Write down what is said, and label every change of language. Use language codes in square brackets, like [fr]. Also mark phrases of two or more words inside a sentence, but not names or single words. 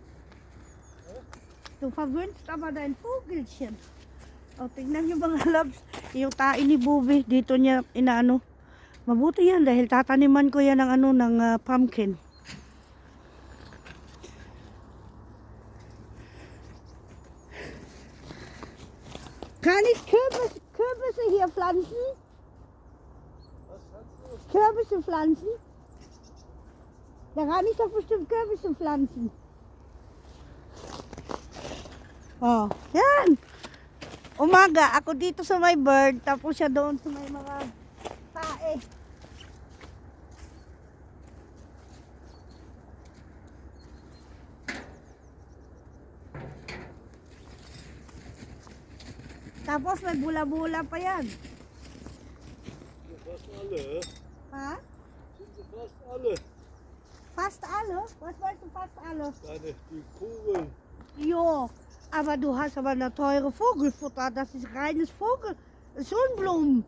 [de] Du verwöhnst aber dein Vogelchen. [tl] O, tingnan nyo mga loves, yung tae ni Bubi, dito niya inaano. Mabuti yan dahil tataniman ko yan ng ano, ng pumpkin. [de] Kann ich Kürbisse hier pflanzen? Kürbisse pflanzen? Da kann ich doch bestimmt Kürbisse pflanzen. [tl] Oh, yan. Umaga, ako dito sa may bird, tapos siya doon sa may mga tae. Tapos may bula-bula pa yan. [de] Fast alle. Ha? Sind sie fast alle? Fast alle? Was meinst du fast alle? Die Kugeln. Jo, aber du hast aber eine teure Vogelfutter. Das ist reines Sonnenblumen.